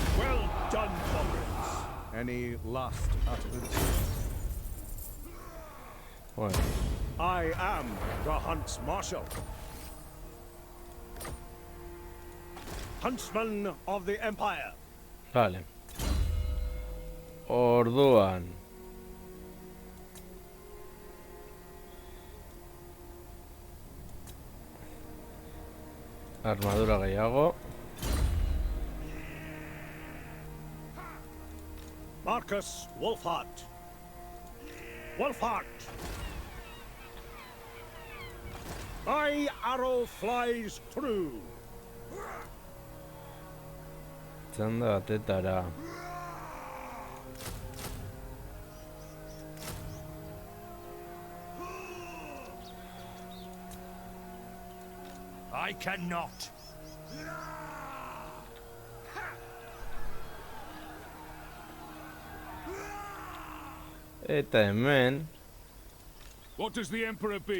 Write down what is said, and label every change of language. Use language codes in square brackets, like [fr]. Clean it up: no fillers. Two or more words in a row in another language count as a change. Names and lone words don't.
[en] Well done, comrades. Any last utterances? [eu] Bueno, [en] I am the Hunts Marshal. Huntsman of the Empire. [eu] vale. Orduan. Armadura gehiago. [en] Marcus Wolfhart. Wolfhart. My arrow flies true. [eu] Txanda batetara. [en] I cannot. [eu] Eta hemen, [en] What does the Emperor bid?